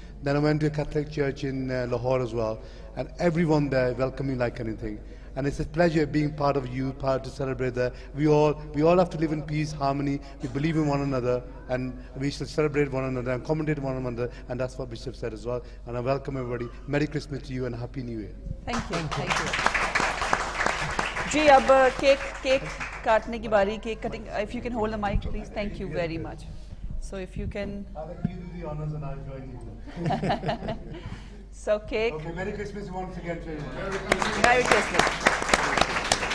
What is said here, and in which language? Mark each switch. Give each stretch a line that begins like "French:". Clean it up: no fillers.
English: Then I went to a Catholic church in Lahore as well, and everyone there welcomed me like anything. And it's a pleasure being part of you, part to celebrate that. We all have to live in peace, harmony. We believe in one another, and we should celebrate one another and commendate one another. And that's what Bishop said as well. And I welcome everybody. Merry Christmas to you and Happy New Year. Thank you.
Hindi: जी अब cake काटने की बारी, cake cutting.
English: If you can hold the mic, please. Thank you very much. So if you can. I'll let you do the honors and I'll join you. So cake. Okay, Merry Christmas once again to everyone. Merry Christmas.